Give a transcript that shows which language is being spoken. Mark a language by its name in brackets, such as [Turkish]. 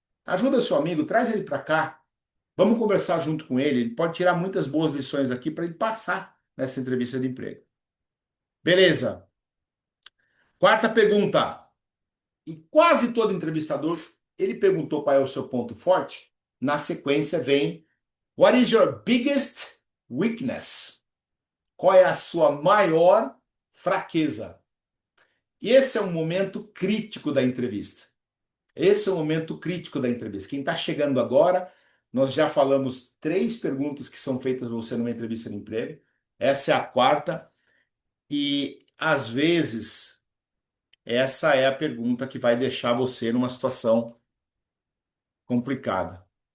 [Portuguese] Ajuda seu amigo, traz ele para cá. Vamos conversar junto com ele. Ele pode tirar muitas boas lições aqui para ele passar nessa entrevista de emprego. Beleza. Quarta pergunta. E quase todo entrevistador, ele perguntou qual é o seu ponto forte. Na sequência vem: [English] What is your biggest weakness? [Portuguese] Qual é a sua maior fraqueza? E esse é um momento crítico da entrevista. Esse é o momento crítico da entrevista. Quem está chegando agora, nós já falamos 3 perguntas que são feitas para você numa entrevista de emprego. Essa é a quarta. E, às vezes, essa é a pergunta que vai deixar você numa situação complicada.